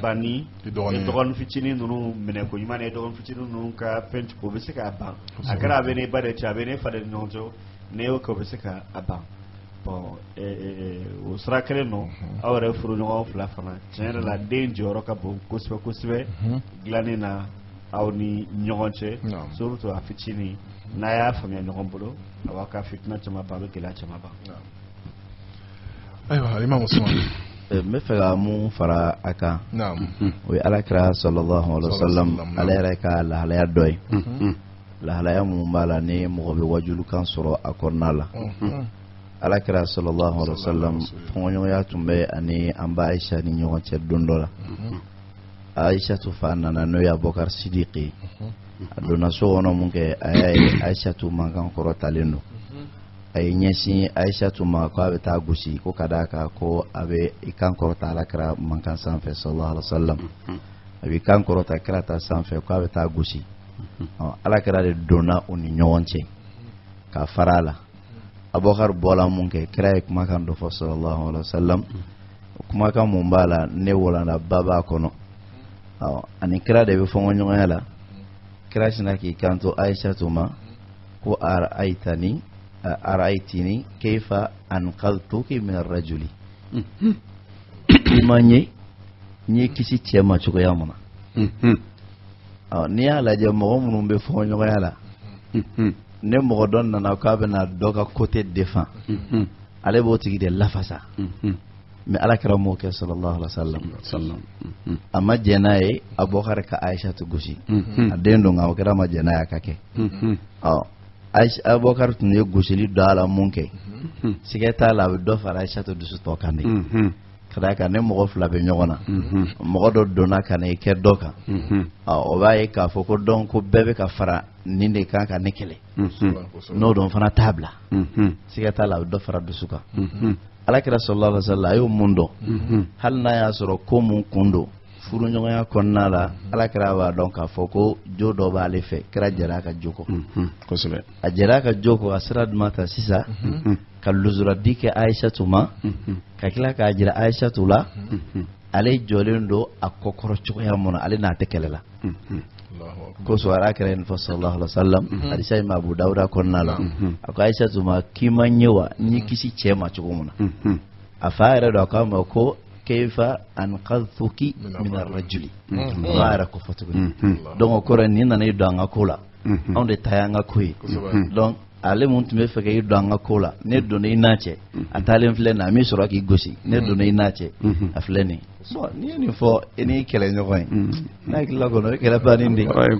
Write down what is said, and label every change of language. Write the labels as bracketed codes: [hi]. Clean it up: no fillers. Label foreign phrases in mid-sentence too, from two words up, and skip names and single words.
[bm] ban ni dɔgɔnin fitinin ninnu minɛ ko ɲuman ni dɔgɔnin fitinin ninnu ka fɛn o bɛ se k'a ban a kɛra a bɛ ne ba de cɛ a bɛ ne fa de ni ɲɔgɔn cɛ ne y'o kɛ o bɛ se k'a ban bon o sira kelen don aw yɛrɛ furuɲɔgɔn fila fana tiɲɛ yɛrɛ la den jɔyɔrɔ ka bon kosɛbɛ kosɛbɛ dilanni na aw ni ɲɔgɔn cɛ surtout a fitinin n'a y'a faamuya ɲɔgɔn bolo a b'a ka fitina caman ban a bɛ gɛlɛya caman ban. ayiwa Imam Usman n bɛ fɛ ka mun fara a kan o ye alakira [ar] صلى الله عليه وسلم [bm] ale yɛrɛ ka lahalaya dɔ ye lahalaya mun b'a la ni mɔgɔ bɛ wajulukan sɔrɔ a kɔnɔna la alakira [ar] صلى الله عليه وسلم [bm] fɔɲɔgɔnya tun bɛ ani an ba Aisha ni ɲɔgɔn cɛ don dɔ la Aisha tu fa nana n'o ye Abubakar Sidiki a donna so kɔnɔ mun kɛ a y'a ye Aisha tu mankan kɔrɔtalen don a ye ɲɛsin Aisha tu ma ko a bɛ taa gosi ko ka d'a kan ko a bɛ i kan kɔrɔta alakira mankan sanfɛ [ar] صلى الله عليه وسلم [bm] a bɛ i kan kɔrɔta kira ta sanfɛ ko a bɛ taa gosi alakira de donna u ni ɲɔgɔn cɛ ka fara a la Abubakar bɔla mun kɛ kira ye kumakan dɔ fɔ [ar] صلى الله عليه وسلم [bm] kumakan mun b'a la ne walanda ba b'a kɔnɔ ani kira de bɛ fɔngɔ ɲɔgɔnya la kira sina k'i kanto Aisha tu ma ko [ar] أرأيتني كيف أنقذتك من الرجل [bm] ma ɲe kisi cɛ ma cogoya mun na n'i y'a lajɛ mɔgɔ minnu bɛ fɔngɔ ɲɔgɔnya la ne mɔgɔ dɔ nana k'a bɛna dɔ ka [fr] côté défend [bm] ale b'o tigi de lafasa mais alakira m'o kɛ [ar] صلى الله عليه [bm] wasallam a ma jɛn n'a ye Abubakar ka Aisha tu gosi a den don nka o kɛra ma jɛn n'a ye a ka kɛ Abubakar tun ye gosili dɔ a la mun kɛ siga t'a la a bɛ dɔ fara Aisha tu dusu tɔ kan de ka d'a kan ne mɔgɔ fila bɛ ɲɔgɔn na mɔgɔ dɔ donna ka na i kɛ dɔ kan o b'a ye k'a fɔ ko dɔn ko bɛɛ bɛ ka fara nin de kan ka ne kɛlɛ n'o dɔn fana t'a bila siga t'a la a bɛ dɔ fara dusu kan alakira [ar] صلى الله عليه وسلم [bm] a y'o mun dɔn hali n'a y'a sɔrɔ ko mun kun don furu ɲɔgɔnya kɔnɔna la ala kɛra b'a dɔn k'a fɔ ko jo dɔ b'ale fɛ kɛra jɛra ka jo kɔ kosɛbɛ a jɛra ka jo kɔ a sera duma ta sisan ka luzuradi kɛ Aïsatu ma ka tila k'a jira Aïsatu la ale jɔlen don a kɔkɔrɔ cogoya mun na ale n'a tɛ kɛlɛ la ko suara kɛra nin fɔ [ar] صلى الله عليه وسلم [bm] hadisa in Abu Dawuda kɔnɔna la a ko Aïsatu ma k'i ma ɲɛ wa ni kisi cɛ ma cogo mun na a fa yɛrɛ dɔ a k'a ma ko [ar] كيف أنقذتك من الرجل [bm] ba yɛrɛ ko fɔ tuguni donc o kɔrɔ ni nana i don an ka ko la anw de ta y'an ka ko ye donc ale mun tun bɛ fɛ k'i don an ka ko la ne donna i n'a cɛ a taalen filɛ nin a min sɔrɔ k'i gosi ne donna i n'a cɛ a filɛ nin bon n'i ye nin fɔ i n'i kɛlɛ ɲɔgɔn ye n'a hakili la kɔnɔ o ye kɛlɛ bannen de ye